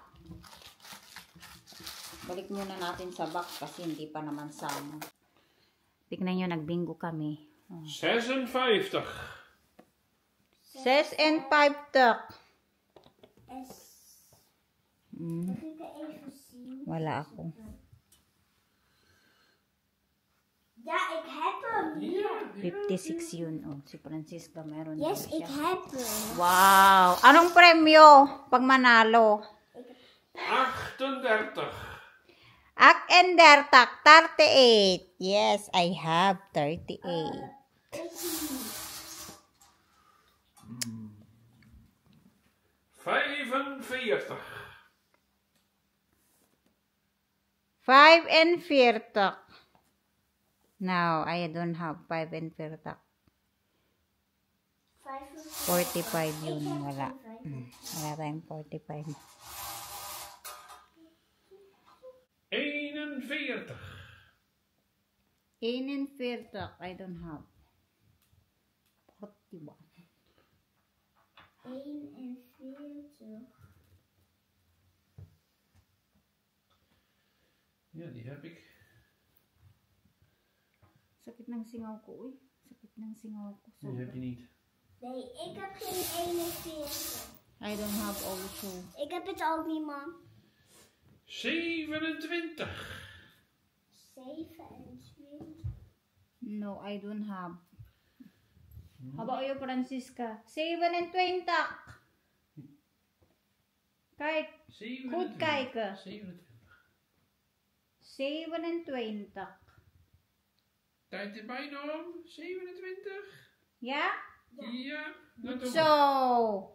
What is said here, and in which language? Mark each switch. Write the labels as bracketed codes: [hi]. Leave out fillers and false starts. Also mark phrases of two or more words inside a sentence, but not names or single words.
[tl] Balik muna natin sa box kasi hindi pa naman sama. Tignan nyo, nagbingo kami. 56. 6 and 5 tuk. Wala ako. [nl] Ja, ik heb hem. [tl] 56 yun. Oh, si Francisca meron [en] Yes, [tl] din [nl] ik [tl] siya. [nl] heb hem. [tl] Wow! Anong premyo pag manalo? 38. 38. [en] Yes, I have 38. 45. 5 and 40. No, I don't have 5 and 40. [tl] 45 yun. Wala. Wala tayong 45. 41. 41. [en] I don't have. 41. 41. [nl] Ja, die heb ik. [tl] Sakit ng singaw ko, uy. Sakit ng singaw ko. [nl] Die heb je niet. Nee, ik heb geen 41. [en] I don't have also. [nl] Ik heb het ook niet, mam. 27. 27. [en] No, I don't have. How about you, Francisca? 27. [nl] Kijk, goed 27. kijken. 27. 27. Tijd erbij dan. 27. Ja? Ja. Dat doen we. Maar